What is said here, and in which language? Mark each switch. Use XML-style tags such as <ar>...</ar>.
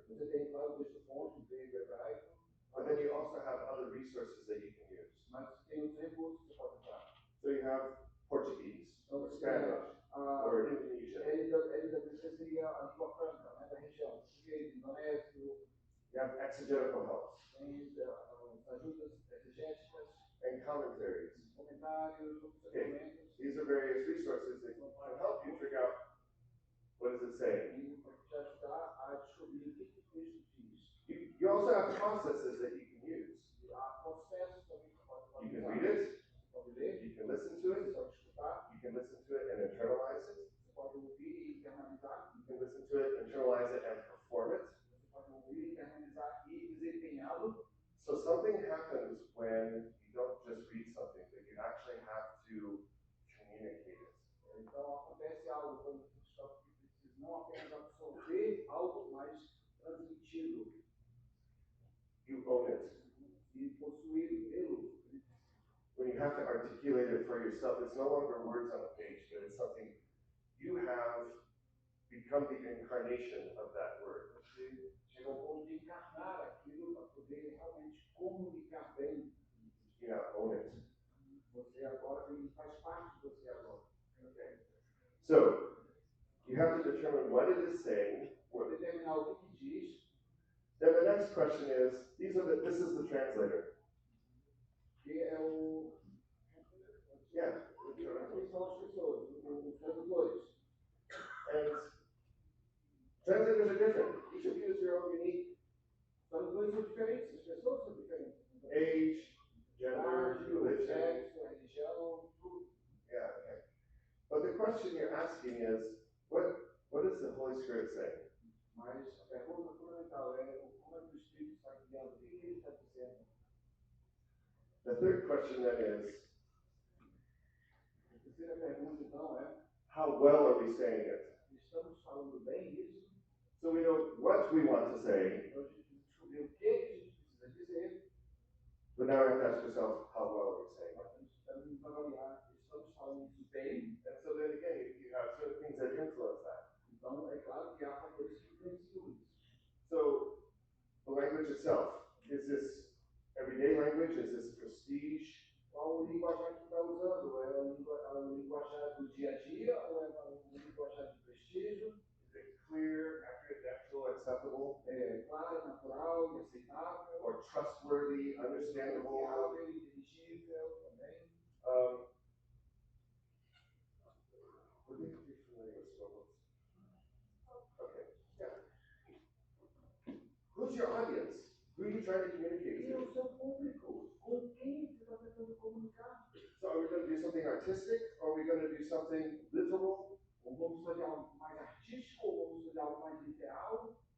<pt>Você tem, claro, o texto fonte, o grego, o hebraico,</pt> <en>but then you also have other resources that you can use.</en> <pt>mas tem outros recursos que você pode usar.</pt> <en>So you have Portuguese,</en> <pt>Então,</pt> <en>or</en> <pt>você</pt> <en>Spanish,</en> <pt>a</pt> <en>or Indonesian.</en> <pt>LWC seria a língua franca, né, da região. Português, indonésio,</pt> <en>You have exegetical helps</en> <pt>tem ajudas exegéticas,</pt> <en>and commentaries.</en> <pt>comentários, outros</pt> <en>Okay.</en> <pt>documentos.</pt> <en>These are various resources that can help you figure out what does it say.</en> <pt>E para te ajudar a descobrir o que o texto diz.</pt> <en>You also have processes that you can use.</en> <pt>E há processos também que você pode</pt> <en>You can</en> <pt>usar.</pt> <en>read it,</en> <pt>Você pode ler,</pt> <en>you can listen to</en> <pt>você</pt> <en>it,</en> <pt>pode escutar,</pt> <en>you can listen to it and internalize it,</en> <pt>você pode ouvir e internalizar,</pt> <en>you can listen to it, internalize it, and perform it.</en> <pt>você pode ouvir, internalizar e desempenhá-lo.</pt> <en>So something happens when you don't just read something, but you actually have to communicate it.</en> <pt>Então acontece algo quando você está que precisa não apenas absorver algo, mas transmiti-lo</pt> <en>You own it.</en> <pt>e possuí-lo.</pt> <en>When you have to articulate it for yourself, it's no longer words on a page, but it's something you have become the incarnation of that word.</en> <pt>Você chega ao ponto de encarnar aquilo para poder realmente comunicar bem.</pt> <en>You now own it.</en> <pt>Você agora ele faz parte de você agora.</pt> <en>Okay. So you have to determine what it is saying.</en> <pt>Vou determinar o que diz.</pt> <en>Then the next question is, this is the translator.</en> <pt>Que é o.</pt> <en>Yeah.</en> <pt>Quem são as pessoas? Os tradutores.</pt> <en>And translators are different. Each of you is your own unique</en> <pt>Os tradutores são diferentes, as pessoas são diferentes.</pt> <en>age, gender,</en> <pt>Idade,</pt> <en>religion.</en> <pt>sexo, religião, tudo.</pt> <en>Yeah, okay. But the question you're asking is, what does the Holy Spirit say?</en> <pt>Mas a pergunta fundamental é como é que o Espírito está guiando, o que ele está dizendo.</pt> <en>The third question then is,</en> <pt>A terceira pergunta então é:</pt> <en>how well are we saying it?</en> <pt>estamos falando bem isso?</pt> <en>So we know what we want to say,</en> <pt>Então a gente precisa descobrir o que a gente precisa dizer,</pt> <en>but now we have to ask ourselves, how well are we saying it?</en> <pt>mas a gente também avaliar, estamos falando isso bem?</pt> <en>And so then again, you have certain things that influence that.</en> <pt>Então é claro que há fatores que influenciam isso.</pt> <en>So the language itself, is this everyday language? Is this prestige?</en> <pt>Qual o linguajar que está usando? É o linguajar do dia a dia ou é o linguajar de prestígio?</pt> <en>Is it clear, accurate, natural, acceptable,</en> <pt>É claro, natural e aceitável?</pt> <en>or trustworthy, understandable?</en> <pt>Confiável, inteligível também?</pt> <en>Would you be familiar with Scopus? Okay, yeah. Who's your audience? Who are you trying to communicate</en> <pt>E</pt> <en>to?</en> <pt>o seu público, com quem você está tentando comunicar?</pt> <en>So are we going to do something artistic, or are we going to do something literal?</en> <pt>Ou vamos fazer algo mais artístico, ou vamos fazer algo mais literal?</pt>